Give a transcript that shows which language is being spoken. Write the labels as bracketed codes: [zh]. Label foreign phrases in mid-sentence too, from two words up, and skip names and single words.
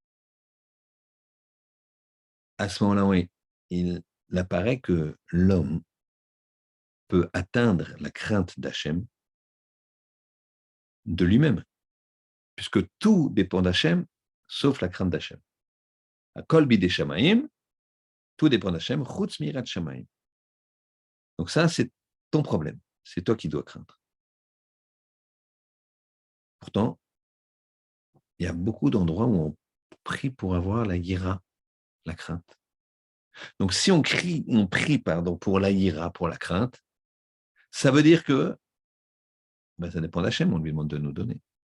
[fr] À ce moment-là, oui, il apparaît que l'homme peut atteindre la crainte d'Hachem de lui-même, puisque tout dépend d'Hachem, sauf la crainte d'Hachem. [he] À כל בידי שמים, [fr] tout dépend d'Hachem, [he] חוץ מיראת שמים. [fr] Donc ça, c'est ton problème. C'est toi qui dois craindre. Pourtant, il y a beaucoup d'endroits où on prie pour avoir la yira, la crainte. Donc si on prie pour la yira, pour la crainte, ça veut dire que ça dépend d'Hachem, on lui demande de nous donner.